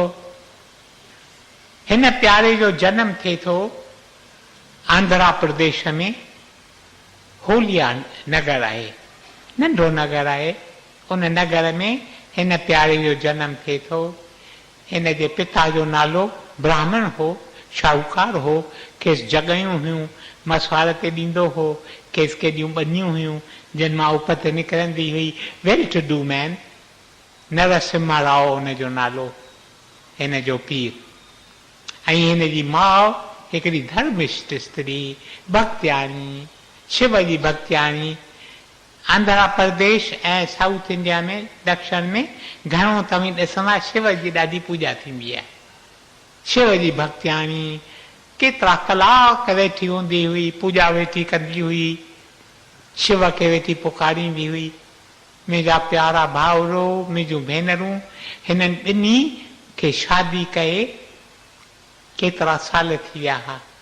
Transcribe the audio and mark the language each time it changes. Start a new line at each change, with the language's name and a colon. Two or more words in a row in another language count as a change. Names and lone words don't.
Sindhi: हिन प्यारे जो जनम थिए थो आंध्रा प्रदेश में, होलिया नगर आहे, नंढो नगर आहे, उन नगर में हिन प्यारे जो जनम थिए थो। हिन जे पिता जो नालो ब्राह्मण हो, शाहूकार हो, खेसि जॻहियूं हुयूं, मसवाड़ ते ॾींदो हो, खेसि केॾियूं ॿनियूं हुयूं जिन मां उपत निकिरंदी हुई।
English: well to do man.
Sindhi: नरसिम्हा राव हुन जो नालो, हिन जो पीउ। ऐं हिन जी माउ हिकिड़ी धर्मिष्ठ स्त्री, भक्तियाणी, शिव जी भक्तियाणी। आंध्र प्रदेश ऐं साउथ इंडिया में, दक्षिण में घणो तव्हीं ॾिसंदा शिव जी ॾाढी पूॼा थींदी आहे। शिव जी भक्तियाणी केतिरा कलाक वेठी हूंदी हुई, पूॼा वेठी कंदी हुई, शिव खे वेठी पुकारींदी हुई। मुंहिंजा प्यारा भाउरो, मुंहिंजूं भेनरूं, हिननि ॿिन्ही खे शादी कए केतिरा साल थी विया हुआ।